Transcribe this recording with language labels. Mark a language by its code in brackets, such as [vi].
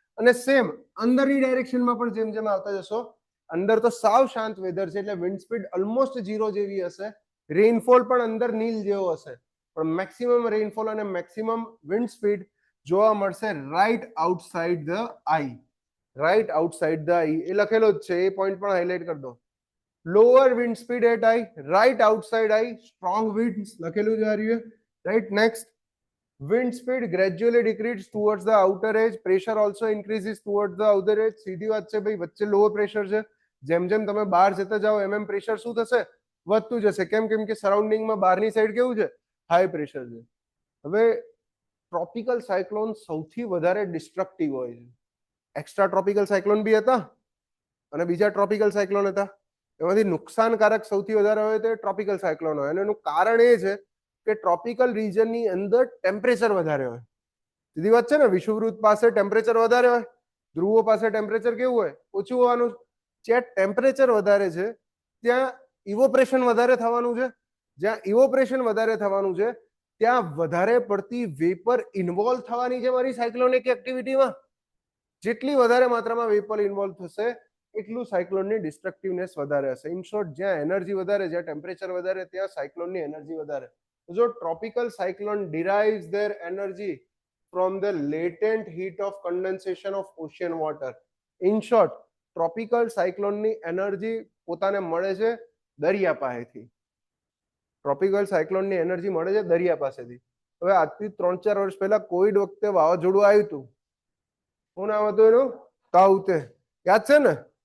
[gu] અને સેમ અંદરની ડાયરેક્શનમાં પણ જેમ જેમ આવતા જશો, અંદર તો સાવ શાંત વેધર છે એટલે વિન્ડ સ્પીડ ઓલમોસ્ટ 0 જેવી હશે, રેઇનફોલ પણ અંદર નીલ જેવો હશે, પણ મેક્સિમમ રેઇનફોલ અને મેક્સિમમ વિન્ડ સ્પીડ જોવા મળશે right outside the I. Right outside the આઈ એ લખેલો જ છે, એ પોઈન્ટ પણ હાઇલાઇટ કરી દો. Lower wind speed at I, right outside I, strong winds લખેલું છે આ રહ્યું. Right. Next, [en] Wind speed gradually decreases towards the outer edge. Pressure also increases towards the outer edge. [gu] સીધી વાત છે ભાઈ, વચ્ચે લો પ્રેશર છે. જેમ જેમ તમે બહાર જતા જાઓ એમ પ્રેશર શું થશે? વધતું જશે. કેમ? કેમ કે સરાઉન્ડિંગમાં બહારની સાઈડ કેવું છે? હાઈ પ્રેશર છે. હવે ટ્રોપિકલ સાયક્લોન સૌથી વધારે ડિસ્ટ્રક્ટિવ હોય છે. એક્સ્ટ્રા ટ્રોપિકલ સાયક્લોન બી હતા અને બીજા ટ્રોપિકલ સાયક્લોન હતા. એમાંથી નુકસાનકારક સૌથી વધારે હોય તે ટ્રોપિકલ સાયક્લોન હોય. અને એનું કારણ એ છે કે ટ્રોપિકલ રીજનની અંદર ટેમ્પરેચર વધારે હોય. સીધી વાત છે ને, વિષુવવૃત્ત પાસે ટેમ્પરેચર વધારે હોય, ધ્રુવો પાસે ટેમ્પરેચર કેવું હોય? ઓછું હોવાનું. જ્યાં ટેમ્પરેચર વધારે છે ત્યાં ઇવોપરેશન વધારે થવાનું છે. જ્યાં ઇવોપરેશન વધારે થવાનું છે ત્યાં વધારે પડતી વેપર ઇન્વોલ્વ થવાની છે મારી સાયક્લોનિક એક્ટિવિટીમાં. જેટલી વધારે માત્રામાં વેપર ઇન્વોલ્વ થશે એટલું સાયક્લોનની ડિસ્ટ્રક્ટિવનેસ વધારે હશે. ઇન શોર્ટ, જ્યાં એનર્જી વધારે, જ્યાં ટેમ્પરેચર વધારે, ત્યાં સાયક્લોનની એનર્જી વધારે. જો tropical cyclone [en] derives their energy from the latent heat of condensation of ocean water. In short, [gu] tropical સાયક્લોનની energy પોતાને મળે છે દરિયા પાસેથી. ટ્રોપિકલ સાયક્લોનની એનર્જી મળે છે દરિયા પાસેથી. હવે આજથી 3-4 વર્ષ પહેલા કોવિડ વખતે વાવાઝોડું આવ્યું હતું. શું નામ હતું એનું? તાઉતે. યાદ છે ને?